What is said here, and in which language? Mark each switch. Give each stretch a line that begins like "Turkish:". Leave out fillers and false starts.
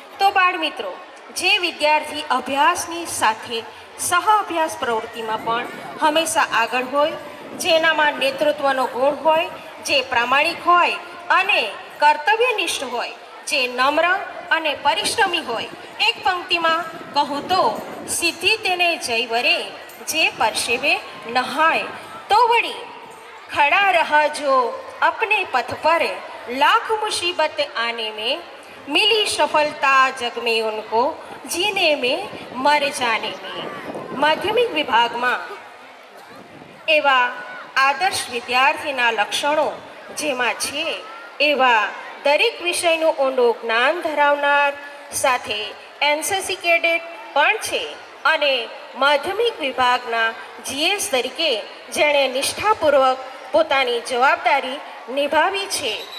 Gujarati: તો બાળ મિત્રો, જે વિદ્યાર્થી અભ્યાસની સાથે સહ અભ્યાસ પ્રવૃત્તિમાં પણ હંમેશા આગળ હોય, જેનામાં નેતૃત્વનો ગુણ હોય, જે પ્રામાણિક હોય અને કર્તવ્યનિષ્ઠ હોય, જે નમ્ર અને પરિશ્રમી હોય, એક પંક્તિમાં કહું તો સિદ્ધિ તેને જય વરે, જે પરસેવે નહાય. તો વળી
Hindi: खड़ा रहा जो अपने पथ पर, लाख मुसीबत आने में मिली सफलता जग में उनको, जीने में मर जाने में.
Gujarati: માધ્યમિક વિભાગમાં એવા આદર્શ વિદ્યાર્થીના લક્ષણો જેમાં છે એવા દરેક વિષયનું ઊંડું જ્ઞાન ધરાવનાર, સાથે એનસીસી કેડેટ પણ છે અને માધ્યમિક વિભાગના જીએસ તરીકે જેણે નિષ્ઠાપૂર્વક પોતાની જવાબદારી નિભાવી છે,